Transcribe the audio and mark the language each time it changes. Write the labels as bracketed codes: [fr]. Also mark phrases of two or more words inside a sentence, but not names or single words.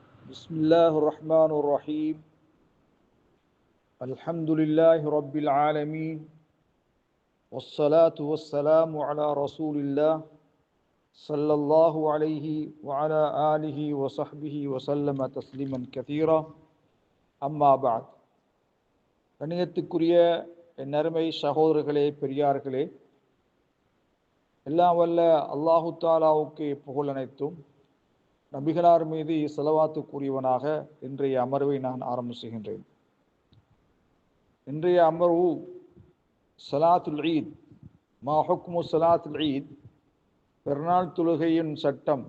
[ar] بسم الله الرحمن الرحيم الحمد لله رب العالمين والصلاة والسلام على رسول الله صلى الله عليه وعلى آله وصحبه وسلم تسليما كثيرا أما بعد [ta] கண்ணியத்துக்குரிய என் அருமை சகோதரர்களே பெரியார்களே, எல்லாம் வல்ல அல்லாஹு தாலாவுக்கு புகழ் அனைத்தும், நபிகளார் மீது ஸலவாத்து கூறியவனாக இன்றைய அமர்வை நான் ஆரம்பிச்சுகின்றேன். இன்றைய அமர்வு [ar] صلاة العيد، ما حكم صلاة العيد, [ta] பெருநாள் தொழுகையின் சட்டம்.